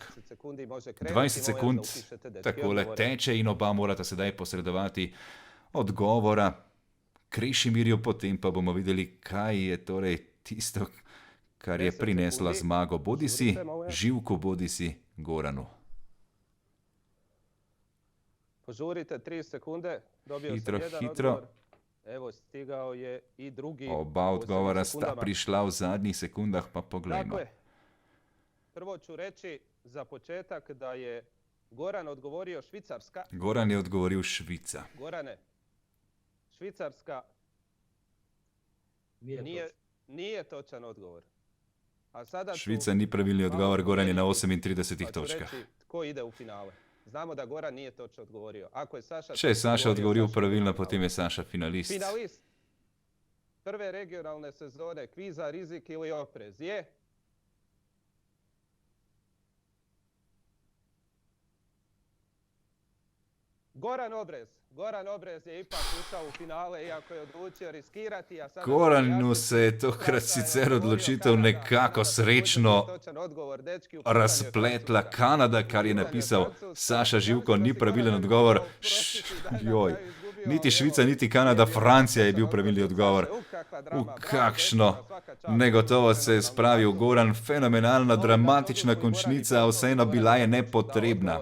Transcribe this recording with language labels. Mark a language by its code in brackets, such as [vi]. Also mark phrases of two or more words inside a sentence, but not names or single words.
[sl] 20 sekund takole teče in oba morata sedaj posredovati odgovora Krešimirju, potem pa bomo videli, kaj je torej tisto, kar je prinesla zmago bodisi Živku, bodisi Goranu. [hr] Požurite 3 sekunde, dobio [sl] hitro, [hr] sam jedan [sl] hitro. [hr] odgovor. Evo, stigao je i drugi. [sl] Oba odgovora sta prišla v zadnjih sekundah, pa poglejmo. [hr] Dakle, prvo ću reći za početak da je Goran odgovorio Švicarska. [sl] Goran je odgovoril Švica. [hr] Gorane, Švicarska nije točan odgovor. A sada [sl] Švica ni pravilni odgovor, Goran je na 38 točkah. [hr] Tko ide u finale? Znamo da Goran nije točno odgovorio. Ako je Saša [sl] Če je Saša odgovoril pravilno, potem je Saša finalist. [hr] Finalist prve regionalne sezone kviza Rizik ili oprez je... Goran Obrez. Goran Obrez je ipak ušao u finale, iako je odlučio riskirati. [sl] Goranu se je tokrat sicer odločitev nekako srečno razpletla. Kanada, kar je napisal Saša Živko, ni pravilen odgovor. Joj, niti Švica, niti Kanada, Francija je bil pravilni odgovor. Kakšno negotovost se je spravil Goran, fenomenalna, dramatična končnica, vseeno bila je nepotrebna.